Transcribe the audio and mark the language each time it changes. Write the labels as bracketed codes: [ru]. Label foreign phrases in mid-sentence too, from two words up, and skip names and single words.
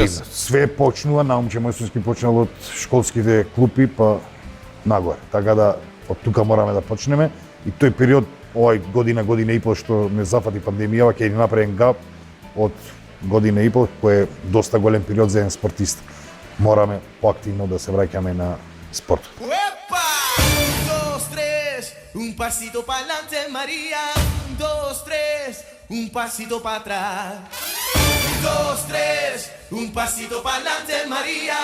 [mk] Све почнува, наумче Мојсовски почнал од школските клупи па нагоре. Така да од тука мораме да почнеме и тој период, овај година и пол што не зафати пандемијава, ќе ни направи гап од година и пол, кој е доста голем период за еден спортист. Мораме поактивно да се враќаме на спортот. [es] ¡Epa! 1, 2, 3, un pasito para adelante, María. 1, 2, 3, un pasito para atrás. 2, 3, un pasito para adelante, María.